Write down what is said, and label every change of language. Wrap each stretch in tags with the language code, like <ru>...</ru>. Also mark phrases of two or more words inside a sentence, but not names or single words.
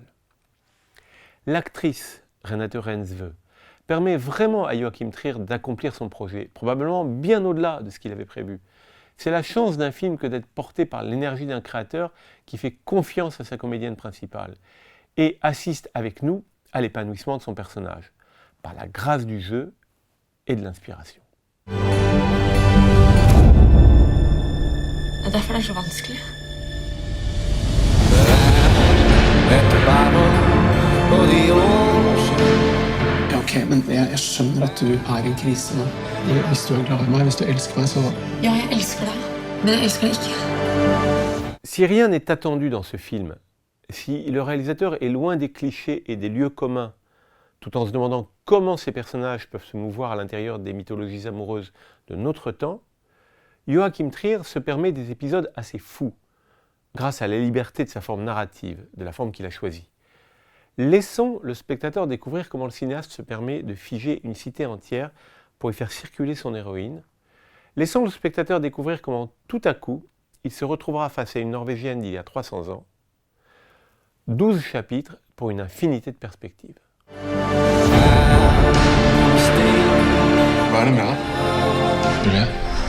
<fr>L'actrice Renate Reinsve permet vraiment à Joachim Trier d'accomplir son projet, probablement bien au-delà de ce qu'il avait prévu. C'est la chance d'un film que d'être porté par l'énergie d'un créateur qui fait confiance à sa comédienne principale et assiste avec nous à l'épanouissement de son personnage, par la grâce du jeu et de l'inspiration.</fr> <no>Det er derfor det er så vanskelig. Ja, ok, men jeg skjønner at du er i en krise nå. Hvis du er glad i meg, hvis du elsker meg, så... Ja, jeg elsker deg, men jeg elsker deg ikke.</no> <fr>Si rien n'est attendu dans ce film, si le réalisateur est loin des clichés et des lieux communs, tout en se demandant comment ces personnages peuvent se mouvoir à l'intérieur des mythologies amoureuses de notre temps, Joachim Trier se permet des épisodes assez fous, grâce à la liberté de sa forme narrative, de la forme qu'il a choisie. Laissons le spectateur découvrir comment le cinéaste se permet de figer une cité entière pour y faire circuler son héroïne. Laissons le spectateur découvrir comment, tout à coup, il se retrouvera face à une Norvégienne d'il y a 300 ans. 12 chapitres pour une infinité de perspectives.</fr> <no>Hva er det med deg? Julie?</no>